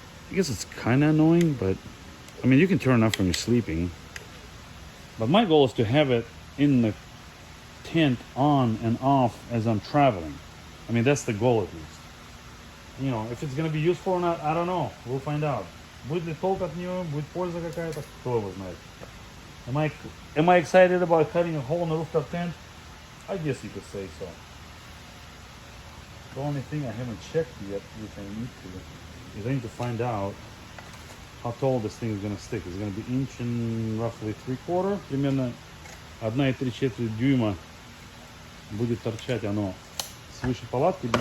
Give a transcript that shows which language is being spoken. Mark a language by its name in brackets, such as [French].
[English] I guess it's kind of annoying, but I mean, you can turn it off when you're sleeping. But my goal is to have it in the tent on and off as I'm traveling. I mean, that's the goal at least. If it's going to be useful or not, I don't know. We'll find out. [Russian] Будет ли толк от нее, будет польза какая-то, кто его знает. [English] Am I excited about cutting a hole in the rooftop tent? I guess you could say so. The only thing I haven't checked yet, which I need to, is I need to find out how tall this thing is going to stick. It's going to be inch and roughly 3/4, [Russian] примерно 1,3 дюйма будет торчать оно свыше палатки.